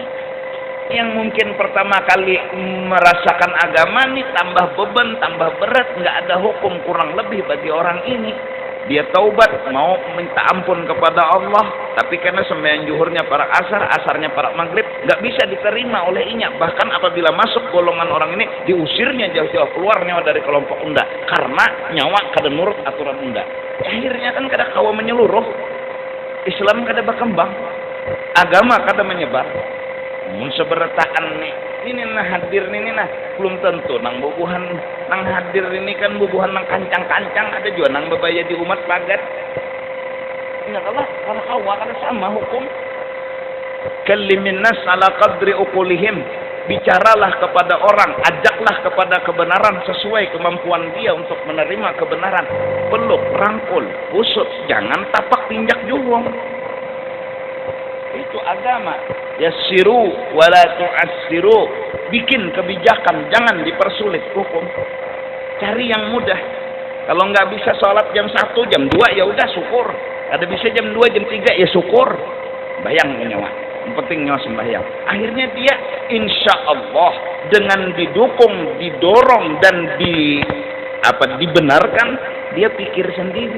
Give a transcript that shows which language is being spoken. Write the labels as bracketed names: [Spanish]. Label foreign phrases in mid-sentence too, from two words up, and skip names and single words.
[Indonesian] Yang mungkin pertama kali merasakan agama nih tambah beban, tambah berat, nggak ada hukum kurang lebih bagi orang ini. Dia taubat, mau minta ampun kepada Allah, tapi karena sembahyang zuhurnya para asar, asarnya para maghrib, nggak bisa diterima oleh inya. Bahkan apabila masuk golongan orang ini, diusirnya jauh-jauh, keluarnya dari kelompok unda, [Banjar] karena nyawa kada nurut aturan unda. Akhirnya kan kada kawa menyeluruh, Islam kada berkembang, agama kada menyebar. Mun seberataan nih, ini nah hadir ini nah belum tentu nang bubuhan nang hadir ini kan bubuhan nang kancang-kancang, ada juga nang bebaya di umat pagat. Ya kalau kawa kada sama hukum. [Arabic] Kallimin nas ala qadri uqulihim. [Indonesian] bicaralah kepada orang, ajaklah kepada kebenaran sesuai kemampuan dia untuk menerima kebenaran. [Banjar] Peluk, rangkul, usut, jangan tapak tinjak juhung. [Indonesian] Itu agama. [Arabic] Yassiru wala tu'assiru. [Indonesian] Bikin kebijakan, jangan dipersulit hukum. Cari yang mudah. Kalau nggak bisa sholat jam 1, jam 2 ya udah syukur. Ada bisa jam 2, jam 3 ya syukur. [Banjar] Bayang nyawa. [Indonesian] Yang penting nyawa sembahyang. Akhirnya dia [Arabic] insya Allah [Indonesian] dengan didukung, didorong dan dibenarkan, dia pikir sendiri.